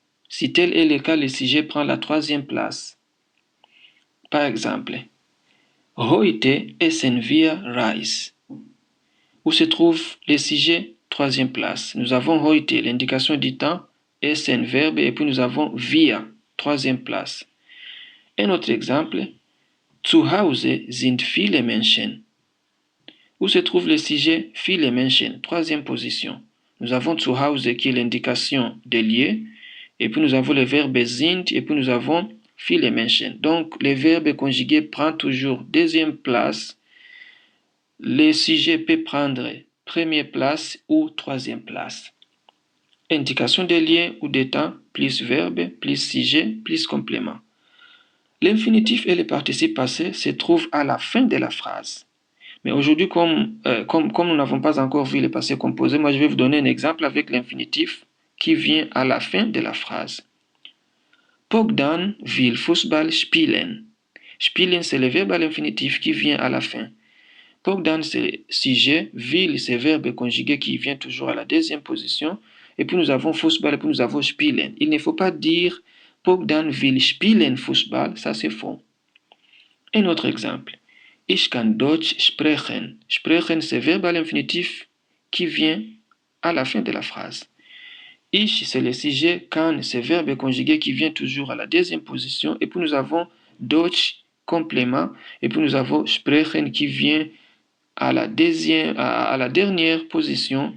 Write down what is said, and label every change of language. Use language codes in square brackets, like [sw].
[fr] Si tel est le cas, le sujet prend la troisième place. Par exemple, [de] Heute essen wir Reis. [fr] Où se trouve le sujet? Troisième place. Nous avons heute, l'indication du temps, essen, verbe, et puis nous avons wir, troisième place. Un autre exemple, [de] Zu Hause sind viele Menschen. [fr] Où se trouve le sujet? Viele Menschen, troisième position. Nous avons zu Hause qui est l'indication des lieux, et puis nous avons le verbe sind, et puis nous avons viele Menschen. Donc, le verbe conjugué prend toujours deuxième place. Le sujet peut prendre première place ou troisième place. Indication des lieux ou des temps, plus verbe, plus sujet, plus complément. L'infinitif et le participe passé se trouvent à la fin de la phrase. Mais aujourd'hui, comme nous n'avons pas encore vu le passé composé, moi je vais vous donner un exemple avec l'infinitif qui vient à la fin de la phrase. [de] Bogdan will Fußball spielen. [fr] Spielen, c'est le verbe à l'infinitif qui vient à la fin. Bogdan, c'est sujet, will, c'est verbe conjugué qui vient toujours à la deuxième position. Et puis nous avons Fußball et puis nous avons spielen. Il ne faut pas dire [de] Bogdan will spielen Fußball, [fr] ça c'est faux. Un autre exemple. [de] Ich kann Deutsch sprechen. [fr] Sprechen, c'est verbe à l'infinitif qui vient à la fin de la phrase. Ich, c'est le sujet. Kann, c'est verbe conjugué qui vient toujours à la deuxième position. Et puis nous avons Deutsch, complément. Et puis nous avons sprechen qui vient à la dernière position.